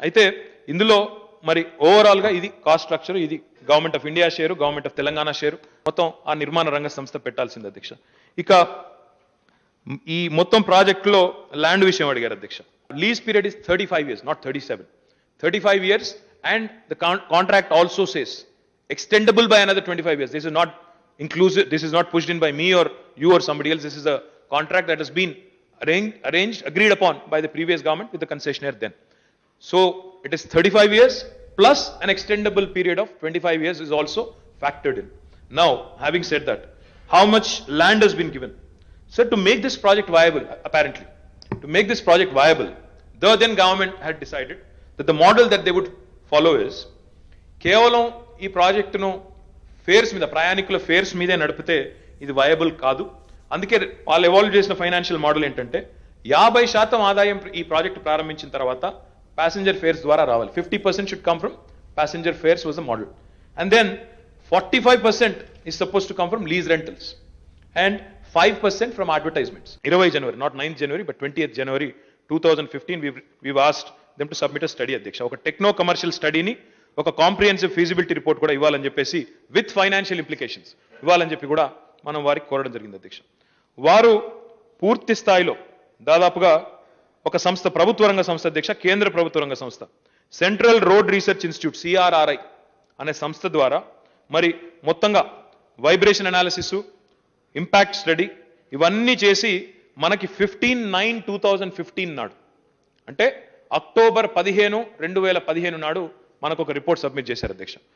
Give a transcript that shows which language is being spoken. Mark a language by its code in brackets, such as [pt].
[te] అయితే ఇందులో మరి ఓవరాల్ గా ఇది కాస్ట్ స్ట్రక్చర్, ఇది government of India share, government of Telangana share, మొత్తం ఆ నిర్మాణ రంగ సంస్థ పెట్టాల్సింది అధ్యక్ష. ఇక ఈ మొత్తం ప్రాజెక్టులో ల్యాండ్ విషయం అడిగారు అధ్యక్ష. [en] Lease period is 35 years, not 37. 35 years and the contract also says extendable by another 25 years. This is not inclusive, this is not pushed in by me or you or somebody else. This is a contract that has been arranged, agreed upon by the previous government with the concessionaire then. So it is 35 years plus an extendable period of 25 years is also factored in. Now, having said that, how much land has been given? So to make this project viable, apparently, to make this project viable, the then government had decided that the model that they would follow is [te] కేవలం ఈ ప్రాజెక్టును fares మీద, ప్రయాణికుల fares మీదే నడిపితే ఇది viable కాదు. అందుకే వాళ్ళు ఎవాల్వ్ చేసిన ఫైనాన్షియల్ మోడల్ ఏంటంటే 50% ఆదాయం ఈ ప్రాజెక్టు ప్రారంభించిన తర్వాత ప్యాసింజర్ ఫేర్స్ ద్వారా రావాలి. [en] 50% should come from passenger fares was the model. And then 45% is supposed to come from lease rentals and 5% from advertisements. 20 January, not 9th January, but 20th January 2015, we've asked them to submit a study అధ్యక్ష. [te] ఒక techno commercial స్టడీని, ఒక comprehensive feasibility report కూడా ఇవ్వాలని చెప్పేసి [en] with financial implications [te] ఇవ్వాలని చెప్పి కూడా మనం వారికి కోరడం జరిగింది అధ్యక్ష. వారు పూర్తి స్థాయిలో దాదాపుగా ఒక సంస్థ, ప్రభుత్వ రంగ సంస్థ అధ్యక్ష, కేంద్ర ప్రభుత్వ రంగ సంస్థ central road research institute CRRI అనే సంస్థ ద్వారా మరి మొత్తంగా వైబ్రేషన్ అనాలిసిస్, ఇంపాక్ట్ స్టడీ ఇవన్నీ చేసి మనకి 15/9/2015 నాడు, అంటే అక్టోబర్ 15, 2015 నాడు మనకు ఒక రిపోర్ట్ సబ్మిట్ చేశారు అధ్యక్ష.